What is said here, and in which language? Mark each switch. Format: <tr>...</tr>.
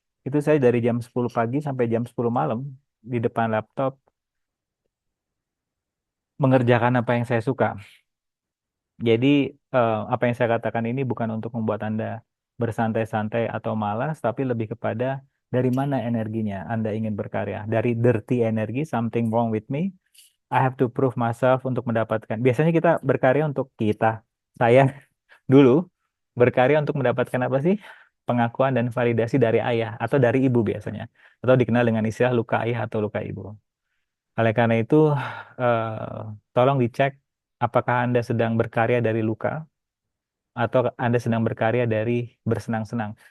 <id>Itu saya dari jam 10 pagi sampai jam 10 malam di depan laptop mengerjakan apa yang saya suka. Jadi apa yang saya katakan ini bukan untuk membuat Anda bersantai-santai atau malas, tapi lebih kepada dari mana energinya Anda ingin berkarya.</id> <en>Dari dirty energy, something wrong with me. I have to prove myself</en> <id>untuk mendapatkan. Biasanya kita berkarya untuk kita. Saya dulu berkarya untuk mendapatkan apa sih? Pengakuan dan validasi dari ayah atau dari ibu biasanya. Atau dikenal dengan istilah luka ayah atau luka ibu. Oleh karena itu, tolong dicek apakah Anda sedang berkarya dari luka atau Anda sedang berkarya dari bersenang-senang.</id>